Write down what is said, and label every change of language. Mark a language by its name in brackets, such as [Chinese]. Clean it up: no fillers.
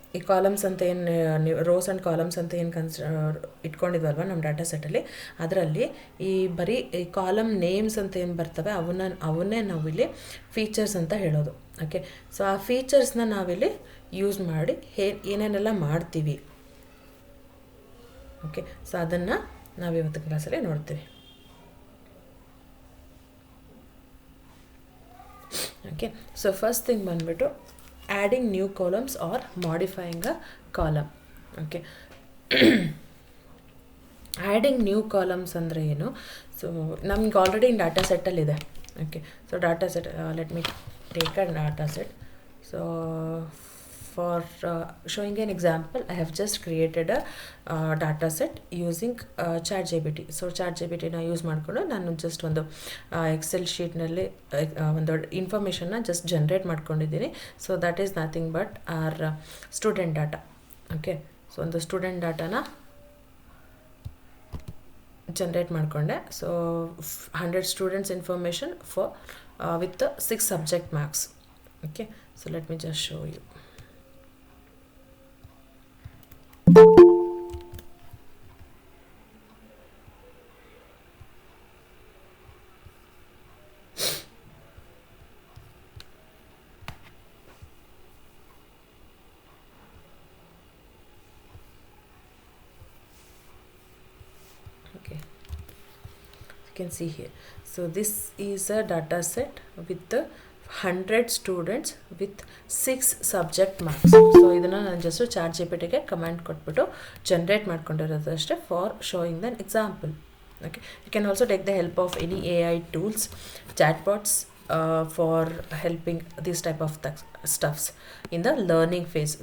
[Kannada] ಈ ಕಾಲಮ್ಸ್ ಅಂತ ಏನು ರೋಸ್ ಆ್ಯಂಡ್ ಕಾಲಮ್ಸ್ ಅಂತ ಏನು ಇಟ್ಕೊಂಡಿದ್ವಲ್ವ ನಮ್ಮ ಡಾಟಾ ಸೆಟ್ಟಲ್ಲಿ, ಅದರಲ್ಲಿ ಈ ಬರೀ ಈ ಕಾಲಮ್ ನೇಮ್ಸ್ ಅಂತ ಏನು ಬರ್ತವೆ ಅವನ್ನೇ ನಾವಿಲ್ಲಿ ಫೀಚರ್ಸ್ ಅಂತ ಹೇಳೋದು. ಓಕೆ, ಸೊ ಆ ಫೀಚರ್ಸ್ನ ನಾವಿಲ್ಲಿ ಯೂಸ್ ಮಾಡಿ ಏನೇನೆಲ್ಲ ಮಾಡ್ತೀವಿ. ಓಕೆ, ಸೊ ಅದನ್ನು ನಾವಿವತ್ತು ಕ್ಲಾಸಲ್ಲಿ ನೋಡ್ತೀವಿ. ಓಕೆ, ಸೊ ಫಸ್ಟ್ ಥಿಂಗ್ ಬಂದುಬಿಟ್ಟು [English] adding new columns or modifying a column. Okay, adding new columns [Kannada] ಅಂದರೆ ಏನು? [English] so [Kannada] ನಮ್ಗೆ already data ಸೆಟ್ಟಲ್ಲಿದೆ. [English] Okay, so data set, let me take a data set. So for showing an example, I have just created a data set using ChatGPT. [Kannada] So ChatGPTನ use ಮಾಡಿಕೊಂಡು ನಾನು just ಒಂದು Excel ಶೀಟ್ನಲ್ಲಿ ಒಂದು ಇನ್ಫಾರ್ಮೇಷನ್ನ just generate ಮಾಡ್ಕೊಂಡಿದ್ದೀನಿ. [English] So that is nothing but our student data. Okay, so [Kannada] ಒಂದು student ಡಾಟಾನ generate ಮಾಡಿಕೊಂಡೆ. [English] So 100 students information for with 6 subject marks. Okay, so let me just show you. Okay, you can see here. So this is a data set with the 100 students with 6 subject marks. [Kannada] So ಇದನ್ನು ನಾನು just ChatGPTಗೆ comment ಕೊಟ್ಬಿಟ್ಟು generate ಮಾಡ್ಕೊಂಡಿರೋದು ಅಷ್ಟೇ [English] For showing than example. Okay, you can also take the help of any AI tools, chatbots for helping this type of stuffs in the learning phase.